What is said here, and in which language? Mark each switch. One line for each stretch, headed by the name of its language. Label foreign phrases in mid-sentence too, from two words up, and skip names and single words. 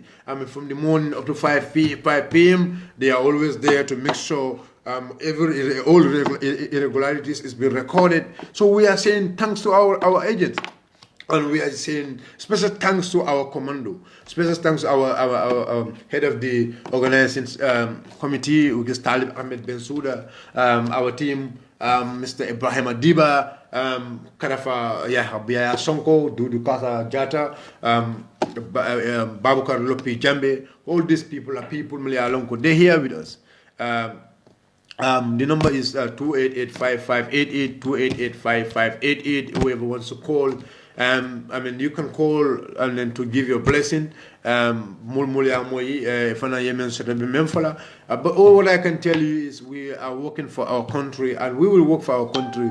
English: From the morning up to 5 p.m. they are always there to make sure all irregularities is being recorded. So we are saying thanks to our agents. And we are saying special thanks to our commando, special thanks to our head of the organizing committee, which is Talib Ahmed Bensouda, our team, Mr. Ibrahim Adiba, Karafa Yahabia Sonko, Dudu Kasa Jata, Babukar Lopi Jambe. All these people are people, Malialonko. They're here with us. The number is 288-5588, 288-5588. Whoever wants to call. You can call and then to give your blessing. But all what I can tell you is we are working for our country, and we will work for our country.